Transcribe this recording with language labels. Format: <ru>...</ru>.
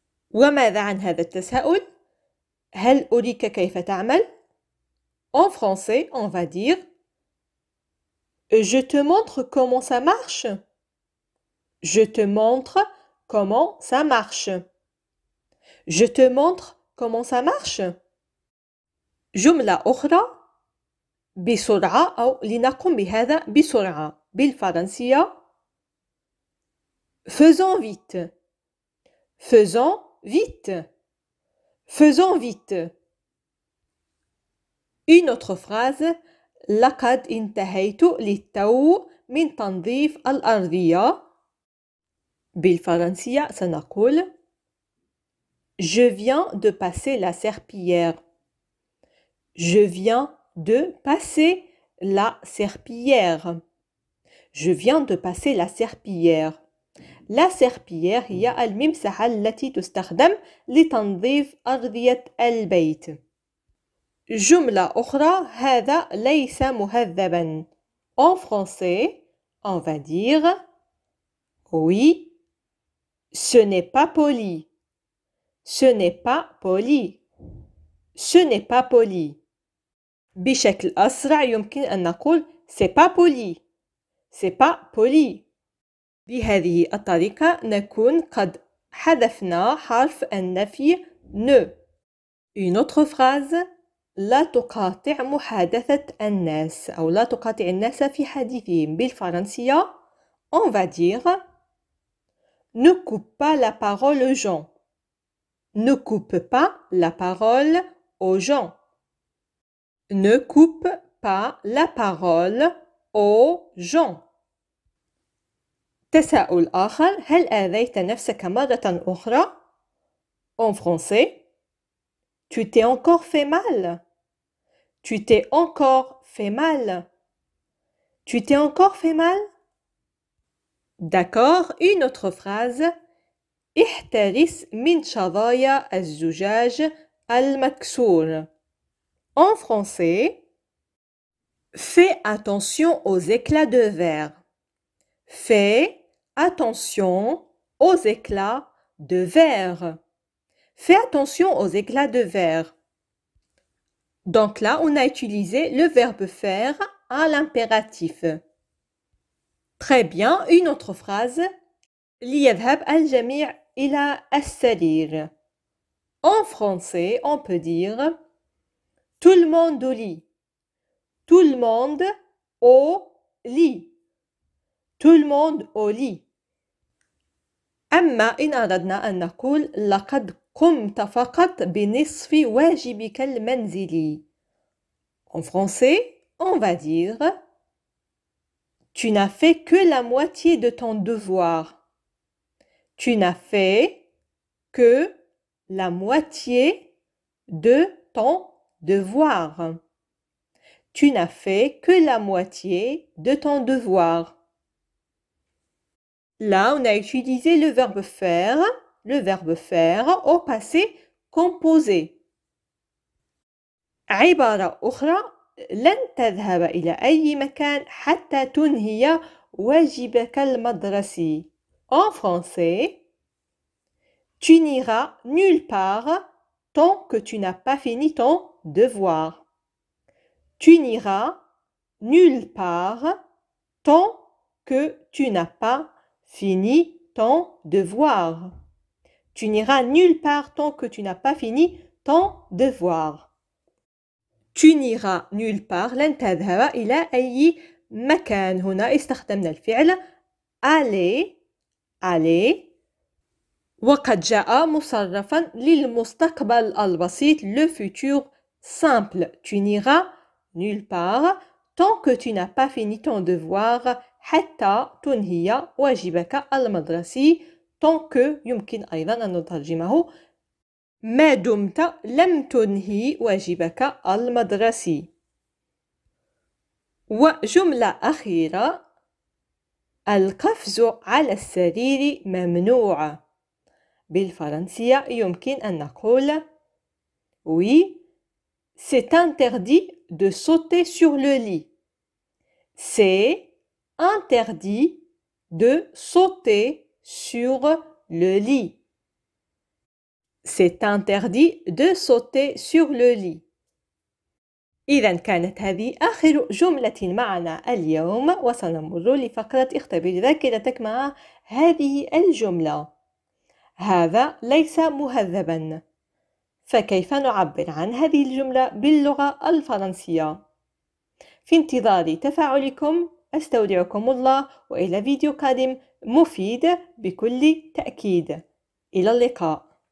<ar>وماذا عن هذا التساؤل؟ هل أريك كيف تعمل؟</ar> <fr>En français, on va dire je te montre comment ça marche. Je te montre comment ça marche. Je te montre comment ça marche.</fr> <ar>جملة أخرى بسرعة أو لنقم بهذا بسرعة. بالفرنسية</ar> <fr>faisons vite. Faisons vite. Faisons vite. Une autre phrase</fr> <ar>لقد انتهيت للتو من تنظيف الأرضية. بالفرنسية سنقول</ar> <fr>je viens de passer la serpillière. Je viens de passer la serpillière. Je viens de passer la serpillière.</fr> <ar>لا serpillière هي الممسحة التي تستخدم لتنظيف أرضية البيت. جملة أخرى هذا ليس مهذبا.</ar> <fr>En français, on va dire oui, ce n'est pas poli. Ce n'est pas poli. Ce n'est pas poli.</fr> <ar>بشكل أسرع يمكن أن نقول</ar> <fr>c'est pas poli. C'est pas poli.</fr> <ar>بهذه الطريقة نكون قد حذفنا حرف النفي ne.</ar> <fr>Une autre phrase</fr> <ar>لا تقاطع محادثة الناس أو لا تقاطع الناس في حديثهم بالفرنسية</ar> <fr>on va dire ne coupe pas la parole aux gens. Ne coupe pas la parole aux gens. Ne coupe pas la parole aux gens.</fr> <ar>تساؤل آخر هل آذيت نفسك مرة أخرى؟</ar> <fr>En français, tu t'es encore fait mal. Tu t'es encore fait mal. Tu t'es encore fait mal? D'accord, une autre phrase.</fr> <ar>احترس من شظايا الزجاج المكسور.</ar> <fr>En français, fais attention aux éclats de verre. Fais attention aux éclats de verre. Fais attention aux éclats de verre. Donc là, on a utilisé le verbe faire à l'impératif. Très bien, une autre phrase.</fr> <ar>ليذهب الجميع إلى السرير.</ar> <fr>En français, on peut dire tout le monde au lit. Tout le monde au lit. Tout le monde au lit.</fr> <ar>أما إن أردنا أن نقول لقد قمت فقط بنصف واجبك المنزلي.</ar> <fr>En français, on va dire tu n'as fait que la moitié de ton devoir. Tu n'as fait que la moitié de ton devoir. Tu n'as fait que la moitié de ton devoir. Là, on a utilisé le verbe faire au passé composé.</fr> <ar>عبارة أخرى لن تذهب إلى أي مكان حتى تنهي واجبك المدرسي.</ar> <fr>En français, tu n'iras nulle part tant que tu n'as pas fini ton devoir. Tu n'iras nulle part tant que tu n'as pas fini ton devoir. Tu n'iras nulle part tant que tu n'as pas fini ton devoir. Tu n'iras nulle part</fr> <ar>لن تذهب إلى أي مكان. هنا استخدمنا الفعل aller وقد جاء مصرفا للمستقبل البسيط</ar> <fr>le futur simple. Tu n'iras nulle part tant que tu n'as pas fini ton devoir</fr> <ar>حتى تنهي واجبك المدرسي. tant que يمكن أيضا أن نترجمه ما دمت لم تنهي واجبك المدرسي. وجملة أخيرة القفز على السرير ممنوع. بالفرنسية يمكن أن نقول</ar> <fr>oui, c'est interdit de sauter sur le lit. C'est interdit de sauter sur le lit. C'est interdit de sauter sur le lit.</fr> <ar>إذا كانت هذه آخر جملة معنا اليوم وسنمر لفقرة اختبر ذاكرتك مع هذه الجملة. هذا ليس مهذبا. فكيف نعبر عن هذه الجملة باللغة الفرنسية؟ في انتظار تفاعلكم أستودعكم الله وإلى فيديو قادم مفيد بكل تأكيد. إلى اللقاء.</ar>